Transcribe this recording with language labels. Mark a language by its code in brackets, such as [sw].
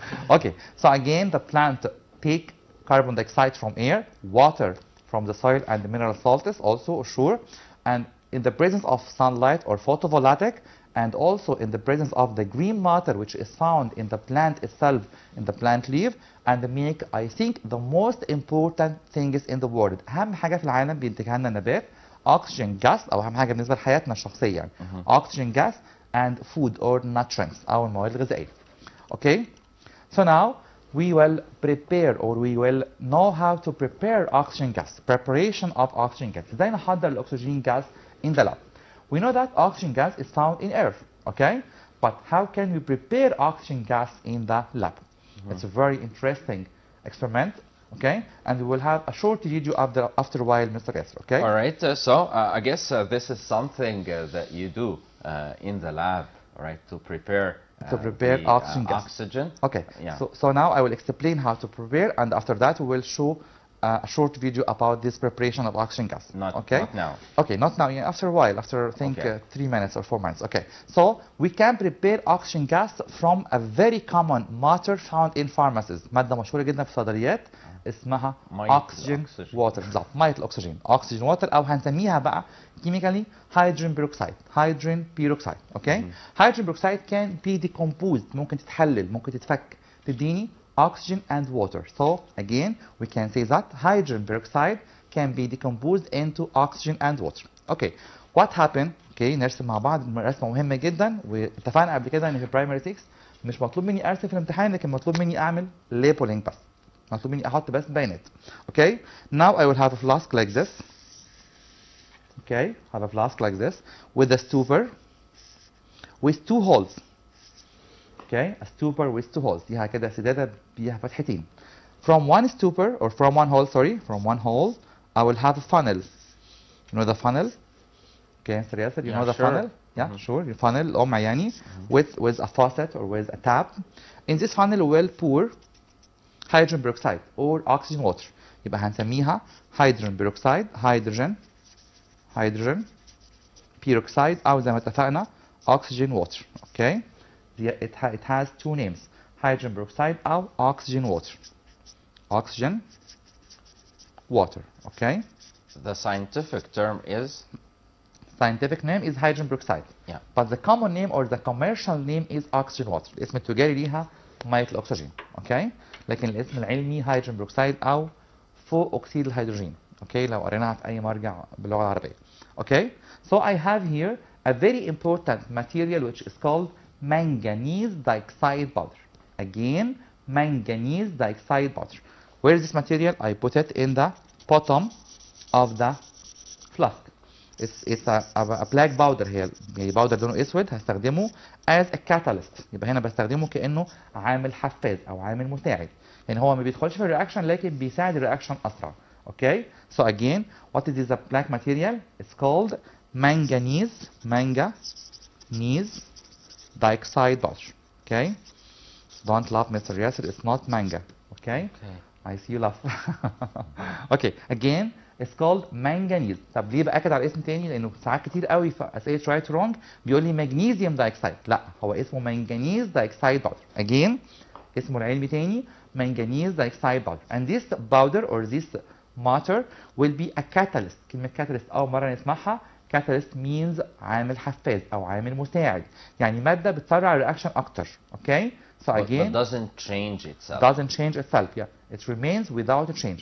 [en] Okay, so again the plant take carbon dioxide from air, water from the soil and the mineral salts also, sure, and in the presence of sunlight or photovoltaic, and also in the presence of the green matter which is found in the plant itself, in the plant leaf, and make, I think, the most important things in the world. [ar] أهم حاجة في العالم بينتجها لنا النبات oxygen gas أو أهم حاجة بالنسبة لحياتنا الشخصية يعني. [en] Oxygen gas and food or nutrients [ar] أو المواد الغذائية. [en] Okay? So now we will prepare or we will know how to prepare oxygen gas. Preparation of oxygen gas. [ar] إزاي نحضر الأكسجين [en] gas in the lab? We know that oxygen gas is found in air, okay? But how can we prepare oxygen gas in the lab? It's a very interesting experiment, okay? And we will have a short video after a while, Mr. Yasser, okay? All right, I guess this is something that you do in the lab, right? To prepare the, oxygen gas. Oxygen. Okay, Yeah. so now I will explain how to prepare, and after that we will show a short video about this preparation of oxygen gas. Not now. Okay, not now. Yeah, after a while, after I think Okay. 3 minutes or 4 minutes. Okay, so we can prepare oxygen gas from a very common matter found in pharmacies. [ar] مادة مشهورة جدا في الصيدليات اسمها oxygen water. بالظبط، مية الأكسجين. [en] oxygen water [ar] أو هنسميها بقى [en] chemically hydrogen peroxide. hydrogen peroxide. Okay. hydrogen peroxide can be decomposed. [ar] ممكن تتحلل، ممكن تتفك، تديني oxygen and water. [en] So again, we can say that hydrogen peroxide can be decomposed into oxygen and water. Okay, what happened? [ar] Okay, نرسم مع بعض رسمة مهمة جدا، واتفقنا قبل كده ان في primary 6 مش مطلوب مني ارسم في الامتحان، لكن مطلوب مني اعمل labeling بس. مطلوب مني احط بس بيانات. [en] Okay, now I will have a flask like this. Okay, have a flask like this with a stopper with 2 holes. Okay, a stopper with 2 holes. [ar] دي كده سدادة بيها فتحتين. [en] From one stopper or from one hole, sorry, from one hole, I will have a funnel. You know the funnel? Okay, Mr. Yasser, you know the funnel? Yeah, sure. The funnel [ar] قمع يعني [en] with a faucet or with a tap. In this funnel we will pour hydrogen peroxide or oxygen water. [ar] يبقى هنسميها [en] hydrogen peroxide, hydrogen peroxide [ar] أو زي ما اتفقنا [en] oxygen water. Okay? It has 2 names, hydrogen peroxide or oxygen water. Oxygen water. Okay? The scientific term is? Scientific name is hydrogen peroxide. Yeah. But the common name or the commercial name is oxygen water. [ar] الاسم التجاري ليها مية الأكسجين. [en] Okay? [ar] لكن الاسم العلمي hydrogen peroxide أو فوق أكسيد الهيدروجين. [en] Okay? [ar] لو قريناها في أي مرجع باللغة العربية. [en] Okay? So I have here a very important material which is called manganese dioxide powder. Again, manganese dioxide powder. Where is this material? I put it in the bottom of the flask. It's a black powder here. [ar] يعني powder لونه اسود هستخدمه [en] as a catalyst. [ar] يبقى هنا بستخدمه كأنه عامل حفاز أو عامل مساعد. يعني هو ما بيدخلش في الرياكشن لكن بيساعد الرياكشن أسرع. [en] Okay? So again, what is this black material? It's called manganese dioxide powder. Okay? Don't laugh, Mr. Yasser. It's not manga. Okay? I see you laugh. Okay. Again, it's called manganese. [ar] طب ليه بأكد على الاسم تاني؟ لأنه ساعات كتير قوي في أسئلة [en] right wrong [ar] بيقول لي magnesium dioxide. لا، هو اسمه [en] manganese dioxide powder. Again, [ar] اسمه العلمي تاني [en] manganese dioxide powder. And this powder or this matter will be a catalyst. [ar] كلمة catalyst أول مرة نسمعها. [en] Catalyst means [ar] عامل حفاز أو عامل مساعد. يعني مادة بتسرع الرياكشن أكتر. [en] Okay? So again, but doesn't change itself. Doesn't change itself. Yeah, it remains without a change.